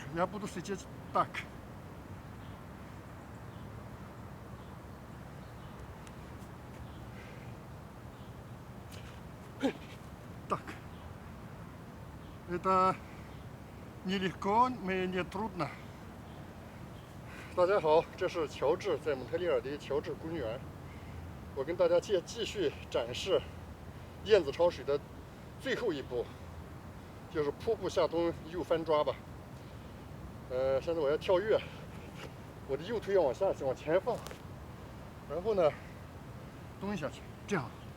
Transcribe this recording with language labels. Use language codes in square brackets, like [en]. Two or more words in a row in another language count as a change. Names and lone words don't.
[ru] Я буду сидеть так. Так. Это нелегко, но не трудно. [zh] 大家好，这是乔治在蒙特利尔的乔治公园。我跟大家继续展示燕子抄水的最后一步，就是瀑布下蹲右翻抓吧。现在我要跳跃，我的右腿要往前放，然后呢，蹲下去，这样。